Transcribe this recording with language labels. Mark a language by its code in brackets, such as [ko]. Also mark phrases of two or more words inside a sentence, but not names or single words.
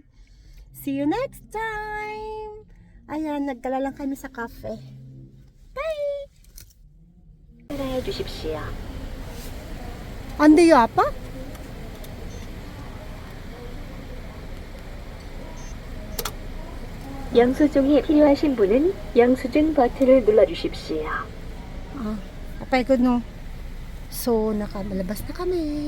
[en] See you next time. [tl] Ayan, nagdala lang kami sa cafe. [en] Bye! [ko] 따라해 주십시오. 안 돼요, 아빠? 영수증이 필요하신 분은 영수증 버튼을 눌러주십시오. [ilo] Apay ko no. [tl] So, nakalabas na kami.